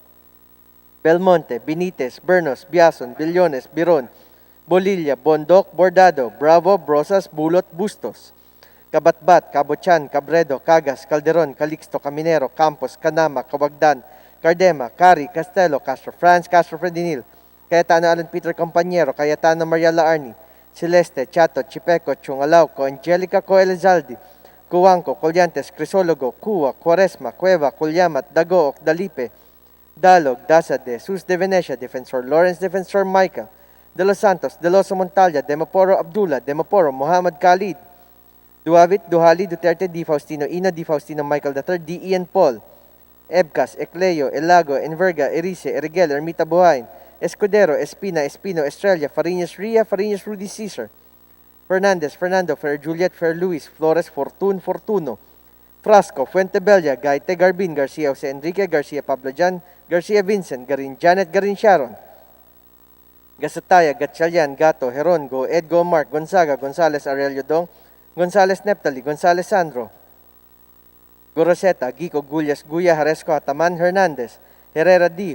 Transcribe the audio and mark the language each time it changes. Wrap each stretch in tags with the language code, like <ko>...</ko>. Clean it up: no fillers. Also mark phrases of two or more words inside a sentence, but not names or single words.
<en>Belmonte, Benitez, Bernos, Biason, Billones, Biron, Bolilla, Bondoc, Bordado, Bravo, Brosas, Bulot, Bustos, Kabatbat, Cabochan, Cabredo, Cagas, Calderon, Calixto, Caminero, Campos, Canama, Cawagdan, Cardema, Cari, Castelo, Castro France, Castro Fredinil, Cayetano Alan Peter Compañero, Cayetano Maria Laarni, Celeste, Chato, Chipeco, Chungalauco, Angelica Coelizaldi, Cuanco, Collantes, Crisologo, Cua, Quaresma, Cueva, Culyamat, Dagook, Dalipe, Dalog, Dasade, Sus de Venecia, Defensor Lawrence, Defensor Michael, De Los Santos, De Loso Montalya, Demoporo Abdullah, Demoporo Muhammad Khalid, Duavit, Duhali, Duterte, Di Faustino Ina, Di Faustino Michael III, Di Ian Paul, Ebcas, Ecleo, Elago, Enverga, Erice, Erigel, Ermita Buhain, Escudero, Espina, Espino, Estrella, Fariñas Ria, Fariñas Rudy Caesar, Fernandez, Fernando, Fer Juliet, Fer Luis, Flores, Fortun, Fortuno, Frasco, Fuentebella, Gaite, Garbin, Garcia, Jose Enrique, Garcia, Pablo Jan, Garcia Vincent, Garin Janet, Garin Sharon, Gasataya, Gatchalian, Gato, Heron, Go, Edgo, Mark, Gonzaga, Gonzales, Aurelio Dong, Gonzales Neptali, Gonzales Sandro, Goroseta, Gico, Gullas, Guya, Haresco, Ataman, Hernandez, Herrera D,</en>